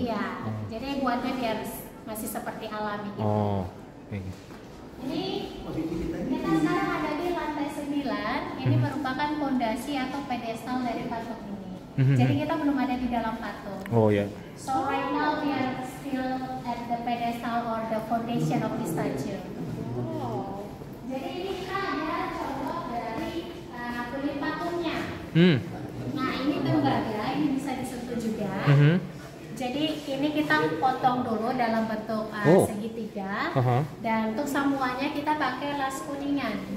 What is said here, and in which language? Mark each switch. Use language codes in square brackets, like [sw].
[id] Iya, jadi buatnya biar masih seperti alami gitu. Oh, kayak gitu. Ini kita sekarang ada di lantai 9. Ini merupakan fondasi atau pedestal dari patung ini. Jadi kita belum ada di dalam patung. Oh ya. [en] So right now we are still at the pedestal or the foundation of the statue. Oh. [id] Jadi ini kita ada contoh dari kulit patungnya. Nah ini tembaga, ini bisa disentuh juga. Jadi ini kita potong dulu dalam bentuk segitiga. Dan untuk samuannya kita pakai las kuningan.